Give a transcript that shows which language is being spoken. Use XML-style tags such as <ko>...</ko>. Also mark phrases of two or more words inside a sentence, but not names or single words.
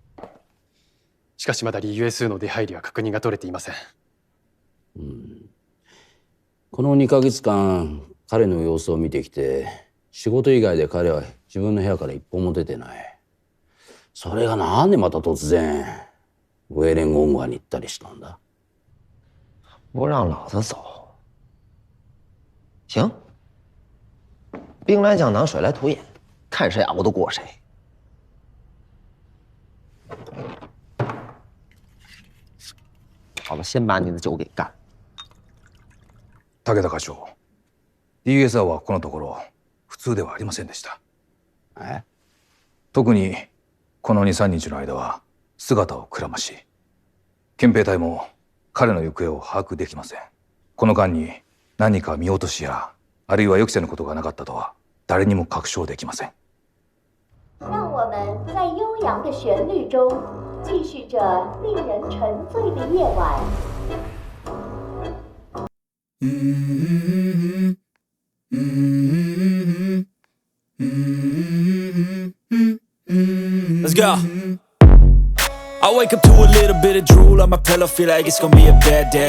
<ja>しかしまだ US の出入りは確認が取れていません。この2ヶ月間彼の様子を見てきて、仕事以外で彼は自分の部屋から一歩も出てない。それがなんでまた突然ウェイレンゴンゴアに行ったりしたんだ？</ja> <zh>不让老子走，行，兵来将挡，水来土掩，看谁熬得过谁。好了，先把你的酒给干。</zh> <ja>武田課長、DSR はこのところ普通ではありませんでした。特にこの2、3日の間は姿をくらまし、憲兵隊も彼の行方を把握できません。この間に何か見落としやあるいは予期せぬことがなかったとは誰にも確証できません。</ja> <zh>让我们在悠扬的旋律中继续着令人沉醉的夜晚。</zh> <en>Let's go. I wake up to a little bit of drool on my pillow, feel like it's gonna be a bad day.</en>